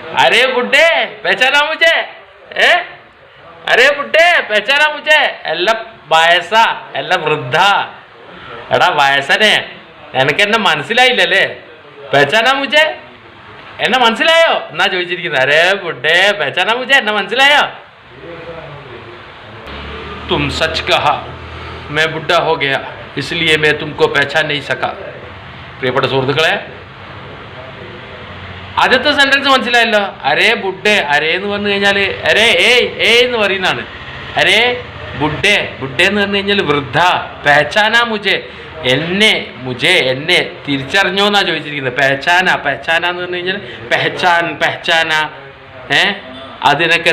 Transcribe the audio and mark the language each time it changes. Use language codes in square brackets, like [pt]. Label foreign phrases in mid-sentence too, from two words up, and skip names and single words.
[hi] अरे बुड्ढे पहचाना मुझे अरे बुड्ढे पहचाना मुझे [ml] എല്ലാം വയസ്സ എല്ലാം വൃദ്ധ എടാ വയസ്സനെ എനിക്ക് എന്നെ മനസ്സിലായില്ലല്ലേ [hi] പഹचाना मुझे [ml] എന്നെ മനസ്സിലായോ എന്നാ ചോദിച്ചിരിക്കുന്നത് [hi] अरे बुड्ढे पहचाना मुझे [ml] എന്നെ മനസ്സിലായോ [hi] तुम सच कहा मैं बुड्ढा हो गया इसलिए मैं तुमको पहचान नहीं सका [ml] പ്രിയപ്പെട്ട സുഹൃത്തുക്കളെ ആദ്യത്തെ സെന്റൻസ് മനസ്സിലായല്ലോ [hi] अरे बुड्ढे अरे [ml] എന്ന് പറഞ്ഞു കഴിഞ്ഞാൽ അരേ ഏയ് എന്ന് പറയുന്നതാണ് [hi] अरे बुड्ढे बुड्ढे [ml] എന്ന് പറഞ്ഞു കഴിഞ്ഞാൽ വൃദ്ധ പെഹച്ചാന എന്നെ തിരിച്ചറിഞ്ഞോ എന്നാ ചോദിച്ചിരിക്കുന്നത് പെഹച്ചാന എന്ന് പറഞ്ഞു കഴിഞ്ഞാൽ പെഹച്ചാന അതിനൊക്കെ